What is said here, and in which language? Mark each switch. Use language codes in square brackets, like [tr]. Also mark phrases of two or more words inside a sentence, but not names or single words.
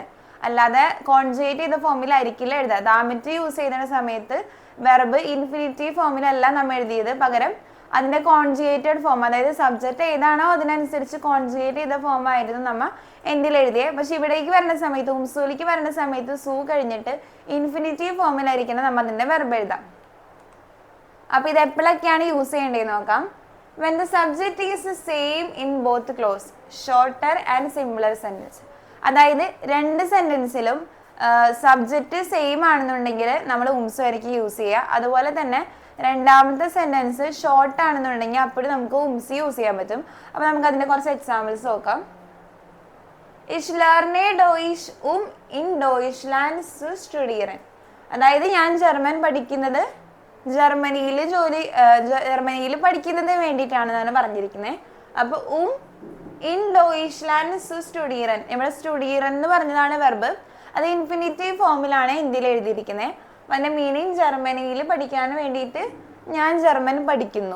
[ml] അല്ലാതെ കോൺജുഗേറ്റ് ചെയ്ത ഫോമിലായിരിക്കില്ല എഴുതുക. ദാമിറ്റ് യൂസ് ചെയ്യുന്ന സമയത്ത് വെർബ് [en] infinitive form [ml] നമ്മൾ എഴുതിയത്, പകരം അതിന്റെ [en] conjugated form, [ml] അതായത് സബ്ജക്റ്റ് ഏതാണോ അതിനനുസരിച്ച് കോൺജുഗേറ്റ് ചെയ്ത ഫോം ആയിരുന്നു നമ്മൾ എൻഡിൽ എഴുതിയത്. പക്ഷെ ഇവിടേക്ക് വരുന്ന സമയത്ത്, ഉംസൂലിക്ക് വരുന്ന സമയത്ത് സു കഴിഞ്ഞിട്ട് [en] infinitive form [ml] നമ്മൾ അതിന്റെ വെർബ് എഴുതാം. അപ്പൊ ഇത് എപ്പോഴൊക്കെയാണ് യൂസ് ചെയ്യേണ്ടതെന്ന് നോക്കാം. [en] when the subject is the same in both clause, shorter and simpler sentence. [ml] അതായത് രണ്ട് സെന്റൻസിലും [en] subject same [ml] ആണെന്നുണ്ടെങ്കിൽ നമ്മൾ ഉംസു ആയിരിക്കും യൂസ് ചെയ്യുക. അതുപോലെ തന്നെ രണ്ടാമത്തെ [en] sentence short [ml] ആണെന്നുണ്ടെങ്കിൽ അപ്പോഴും നമുക്ക് ഉംസി യൂസ് ചെയ്യാൻ പറ്റും. അപ്പൊ നമുക്ക് അതിന്റെ കുറച്ച് എക്സാമ്പിൾസ് നോക്കാം. [de] Ich lerne Deutsch in Deutschland zu studieren. [ml] അതായത് ഞാൻ ജർമ്മൻ പഠിക്കുന്നത് ജർമ്മനിയിൽ പഠിക്കുന്നതിന് വേണ്ടിയിട്ടാണെന്നാണ് പറഞ്ഞിരിക്കുന്നത്. അപ്പൊ [de] in Deutschland zu studieren, [ml] ഇവിടെ സ്റ്റുഡിയറൻ എന്ന് പറഞ്ഞതാണ് വെർബ്. അത് [en] infinitive form [ml] ഇന്ത്യയിൽ എഴുതിയിരിക്കുന്നത്. അതിന്റെ മീനിങ് ജർമ്മനിയിൽ പഠിക്കാൻ വേണ്ടിയിട്ട് ഞാൻ ജർമ്മൻ പഠിക്കുന്നു.